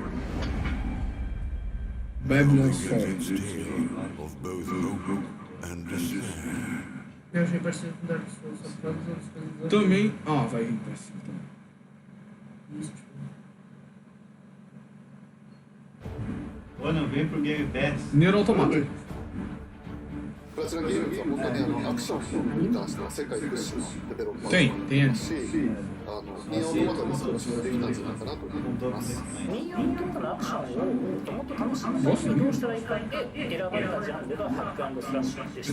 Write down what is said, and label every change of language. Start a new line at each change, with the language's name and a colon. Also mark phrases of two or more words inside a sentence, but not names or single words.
Portuguese: Babylon's Fall. Eu achei parecido com Dark Souls, só por causa das outras coisas. Também. Ah, vai vir pra cima também. Ou não, vem pro Game Pass. Nier Automata.
Japanese: プラチナゲームズは本当にアクションに関しては世界屈指のデベロッパ
Portuguese: tem
Japanese: ーし、ニーアオートマタで素晴らしくできたんじゃないかなと思っています。ニーアオートマタのアクションをもっと楽しむためにどうしたらいいかで選ばれたジャンルがハック&スラッシュでした。